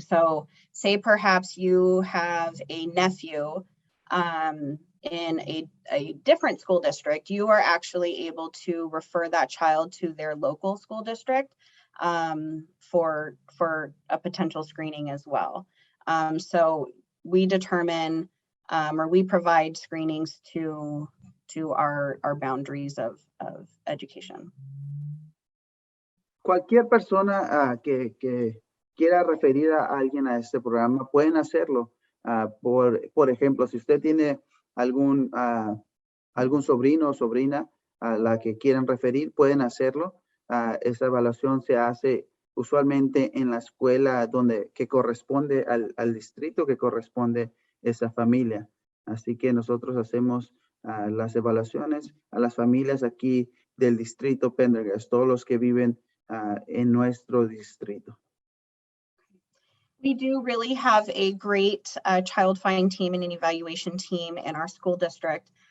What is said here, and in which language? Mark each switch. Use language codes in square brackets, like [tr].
[en] So say perhaps you have a nephew in a different school district, you are actually able to refer that child to their local school district for a potential screening as well. So we determine or we provide screenings to our boundaries of education. [es] Cualquier persona que quiera referir a alguien a este programa pueden hacerlo. Por ejemplo, si usted tiene algún sobrino o sobrina a la que quieran referir, pueden hacerlo. Esa evaluación se hace usualmente en la escuela que corresponde al distrito que corresponde esa familia. Así que nosotros hacemos las evaluaciones a las familias aquí del distrito Pendergast, todos los que viven en nuestro distrito. [en] We do really have a great child find team and an evaluation team in our school district.